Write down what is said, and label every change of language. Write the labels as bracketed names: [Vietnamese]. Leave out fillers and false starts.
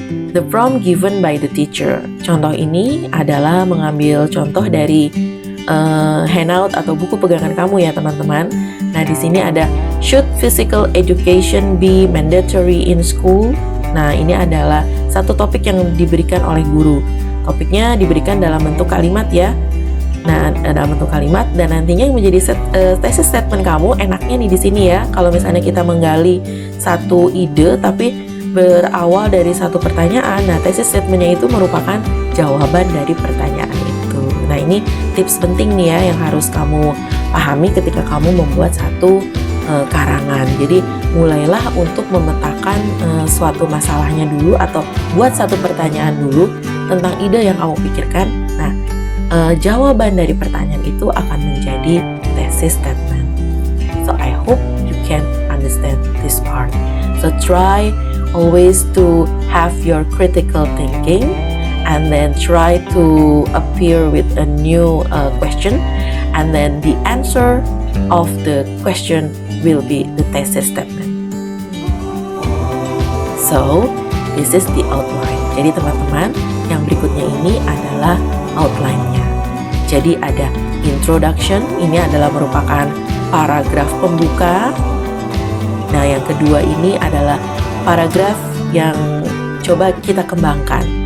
[English] The prompt given by the teacher. [Indonesian] Contoh ini adalah mengambil contoh dari handout atau buku pegangan kamu ya teman-teman. Nah, di sini ada [English] should physical education be mandatory in school? [Indonesian] Nah, ini adalah satu topik yang diberikan oleh guru. Topiknya diberikan dalam bentuk kalimat ya. Nah, dalam bentuk kalimat dan nantinya yang menjadi thesis statement kamu enaknya nih di sini ya. Kalau misalnya kita menggali satu ide tapi berawal dari satu pertanyaan, nah thesis statementnya itu merupakan jawaban dari pertanyaan itu. Nah, ini tips penting nih ya yang harus kamu pahami ketika kamu membuat satu karangan. Jadi mulailah untuk memetakan suatu masalahnya dulu atau buat satu pertanyaan dulu tentang ide yang kamu pikirkan. Nah, jawaban dari pertanyaan itu akan menjadi thesis statement. [English] So I hope you can understand this part. So try always to have your critical thinking and then try to appear with a new question, and then the answer of the question will be the thesis statement. So, this is the outline. [Indonesian] Jadi teman-teman, yang berikutnya ini adalah outline-nya. Jadi ada introduction, ini adalah merupakan paragraf pembuka. Nah, yang kedua ini adalah paragraf yang coba kita kembangkan.